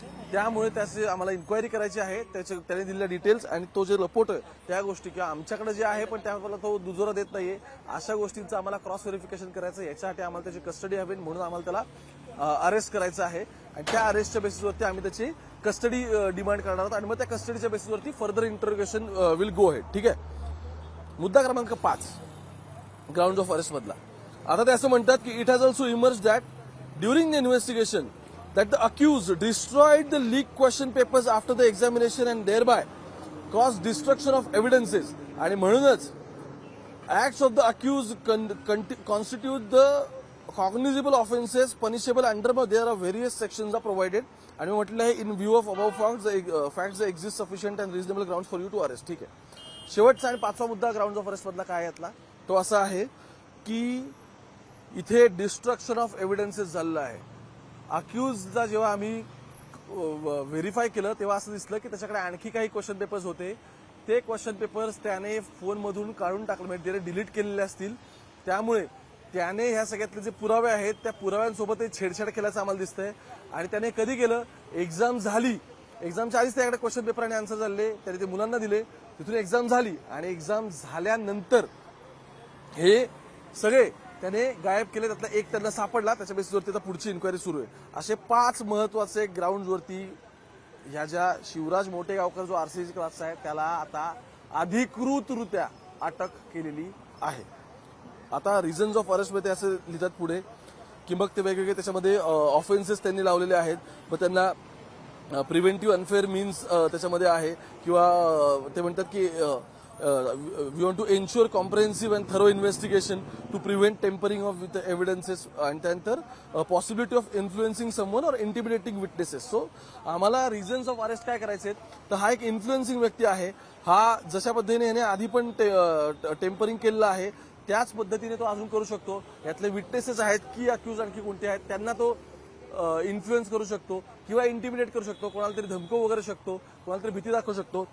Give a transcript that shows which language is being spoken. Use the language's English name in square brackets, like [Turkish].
[Marathi] त्यामुळे त्याची आम्हाला इन्क्वायरी करायची आहे. त्याने दिलेल्या डिटेल्स आणि तो जे लपवतोय त्या गोष्टी किंवा आमच्याकडे जे आहे पण त्याला तो दुजोरा देत नाहीये, अशा गोष्टींचं आम्हाला क्रॉस व्हेरिफिकेशन करायचं. याच्यासाठी आम्हाला त्याची कस्टडी हवी, म्हणून आम्हाला त्याला अरेस्ट करायचं आहे आणि त्या अरेस्टच्या बेसिसवरती आम्ही त्याची कस्टडी डिमांड करणार आहोत आणि मग त्या कस्टडीच्या बेसिसवरती [English] Further interrogation will go head. [Marathi] ठीक आहे. मुद्दा क्रमांक 5 ग्राउंड ऑफ अरेस्ट मधला. आता ते असं म्हणतात की [English] It has also emerge that during the investigation that the accused destroyed the leaked question papers after the examination and thereby caused destruction of evidences. [Marathi] आणि म्हणूनच [English] acts of the accused constitute the cognizable offenses punishable under there are various sections are provided. [Marathi] आणि म्हटलं आहे [English] in view of above facts there exist sufficient and reasonable grounds for you to arrest. [Marathi] ठीक आहे. शेवटचा आणि 5वा मुद्दा ground of arrest मधला काय यातला, तो असा आहे की इथे डिस्ट्रक्शन ऑफ एव्हिडन्सेस झालेलं आहे. अक्यूजला जेव्हा आम्ही व्हेरीफाय केलं तेव्हा असं दिसलं की त्याच्याकडे आणखी काही क्वेश्चन पेपर्स होते. ते क्वेश्चन पेपर्स त्याने फोनमधून काढून टाकले, म्हणजे त्याने डिलीट केलेले असतील. त्यामुळे त्याने ह्या सगळ्यातले जे पुरावे आहेत त्या पुराव्यांसोबत छेडछाड केल्याचं आम्हाला दिसतंय. आणि त्याने कधी केलं, एक्झाम झाली, एक्झामच्या आधीच त्याकडे क्वेश्चन पेपर आणि आन्सर झाले, त्याने ते मुलांना दिले, तिथून एक्झाम झाली आणि एक्झाम झाल्यानंतर हे सगळे त्याने गायब केले. त्यातला एक त्यांना सापडला, त्याच्या बेसिसवरती आता पुढची इन्क्वायरी सुरू आहे. असे 5 महत्वाचे ग्राउंडवरती ह्या ज्या शिवराज मोटेगावकर जो आरसीसी क्लासचा आहे त्याला आता अधिकृतरित्या अटक केलेली आहे. आता रिझन्स ऑफ अरेस्ट मध्ये असं लिहितात पुढे की मग ते वेगवेगळे त्याच्यामध्ये ऑफेन्सेस त्यांनी लावलेले आहेत. मग त्यांना प्रिव्हेंटिव्ह अनफेअर मीन्स त्याच्यामध्ये आहे किंवा ते म्हणतात की [English] we want to ensure comprehensive and thorough investigation to prevent tampering of with the evidences and [Marathi] त्यानंतर [English] possibility of influencing someone or intimidating witnesses. [Marathi] So आम्हाला reasons of arrest काय करायचे आहेत, तर हा एक इन्फ्लुएन्सिंग व्यक्ती आहे. हा जशा पद्धतीने याने आधी पण टेम्परिंग केलेलं आहे त्याच पद्धतीने तो अजून करू शकतो. यातले विटनेसेस आहेत की अक्यूज आणखी कोणते आहेत त्यांना तो इन्फ्लुएन्स करू शकतो किंवा इंटिमिडेट करू शकतो, कोणाला तरी धमकवू वगैरे शकतो, कोणाला तरी भीती दाखवू शकतो.